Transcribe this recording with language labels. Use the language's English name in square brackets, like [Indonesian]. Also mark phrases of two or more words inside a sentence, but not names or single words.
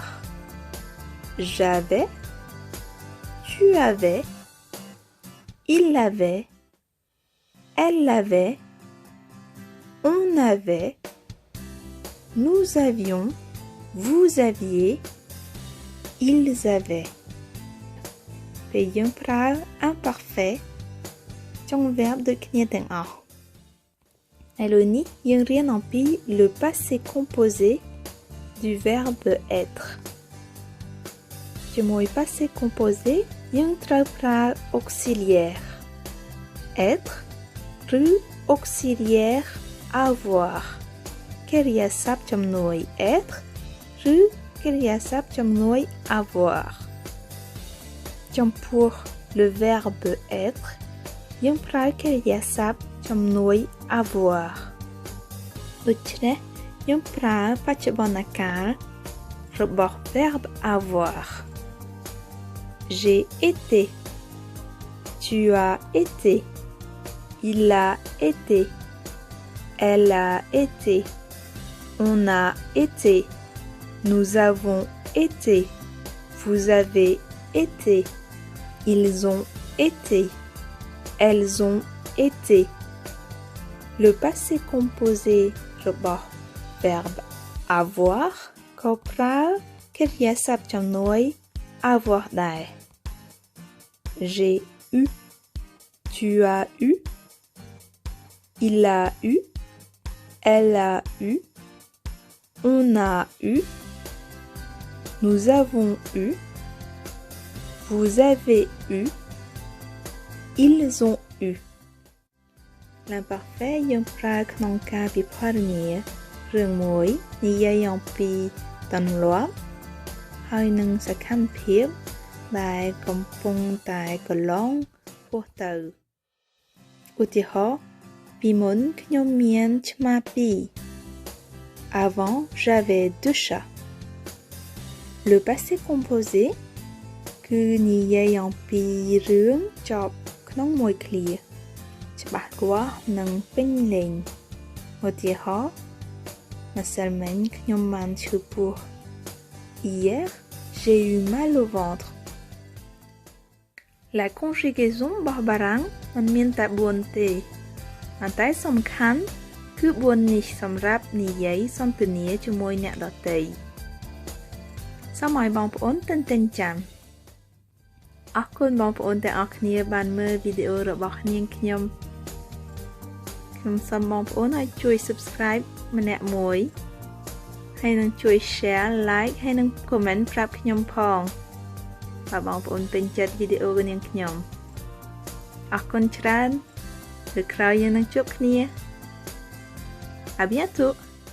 [French] J'avais, tu avais, il avait, elle avait, on avait, nous avions, vous aviez, ils avaient. [Khmer] ពេលយើងប្រើ imparfait ចុង verbe ដូចគ្នាទាំងអស់ឥឡូវនេះយើងរៀនអំពី [French] le passé composé du verbe être [Khmer] ជាមួយ [French] passé composé [Khmer] យើងត្រូវប្រើ [French] auxiliaire être [Khmer] ឬ [French] auxiliaire avoir [Khmer] កិរិ យាសព្ទជំនួយ être ឬកិរិយាសព្ទជំនួយ avoir ចំពោះ [French] le verbe être [Khmer] យើងប្រើកិរិយាសព្ទជំនួយ avoir ដូច្នេះយើងប្រើបច្ចុប្បន្នកាលរបស់ [French] verbe avoir J'ai été, tu as été, il a été, elle a été, on a été, nous avons été, vous avez été, ils ont été, elles ont été. Le passé composé របស់ verbe avoir [Khmer] ក៏ប្រើកិរិយាសព្ទជំនួយ [French] avoir ដែរ J'ai eu, tu as eu, il a eu, elle a eu, on a eu, nous avons eu, vous avez eu, ils ont eu. [Khmer] L'imparfait យើងប្រើក្នុងការពិពណ៌នារឿងមួយនិយាយអំពីទម្លាប់ហើយនឹងសកម្មភាពដែលកំពុងតែកន្លងហួសទៅឧទាហរណ៍ពីមុនខ្ញុំមានឆ្មា 2 [French] Avant j'avais 2 chats Le passé composé [Khmer] គឺនិយាយអំពីរឿងចប់ក្នុងមួយឃ្លាច្បាស់លាស់និងពេញលេញឧទាហរណ៍ម្សិលមិញខ្ញុំបានឈឺពោះ [French] Hier j'ai eu mal au ventre La conjugaison [Khmer] របស់បារាំងមិនមានតែ4ទេប៉ុន្តែសំខាន់គឺ4នេះសម្រាប់និយាយសន្ទនាជាមួយអ្នកដទៃសូមឲ្យបងប្អូនទន្ទឹងចាំអរគុណបងប្អូនទាំងអស់គ្នាបានមើលវីដេអូរបស់នាងខ្ញុំ សូមបងប្អូនឲ្យជួយ subscribe ម្នាក់មួយហើយនឹងជួយ [English] share like [Khmer] ហើយនឹង comment ប្រាប់ខ្ញុំផងបើបងប្អូនពេញចិត្តវីដេអូនាងខ្ញុំអរគុណច្រើនពេលក្រោយយើងនឹងជួបគ្នា [French] À bientôt